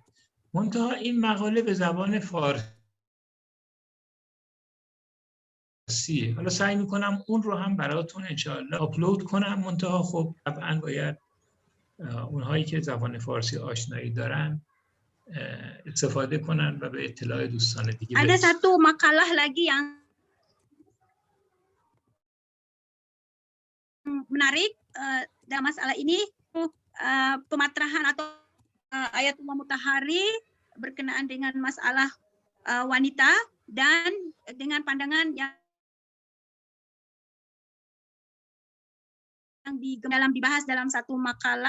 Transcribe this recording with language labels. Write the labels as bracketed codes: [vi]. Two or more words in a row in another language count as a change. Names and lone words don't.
[fa] منتها این مقاله به زبان فارسیه. حالا سعی میکنم اون رو هم براتون انشاءالله آپلود کنم. منتها خب طبعاً باید اونهایی که زبان فارسی آشنایی دارن استفاده کنن و به اطلاع دوستان دیگه برسن. [id] Ada satu makalah lagi yang menarik dalam masalah ini, pematrahan atau Ayatullah Mutahari berkenaan dengan masalah wanita dan dengan pandangan yang dibahas dalam satu makalah.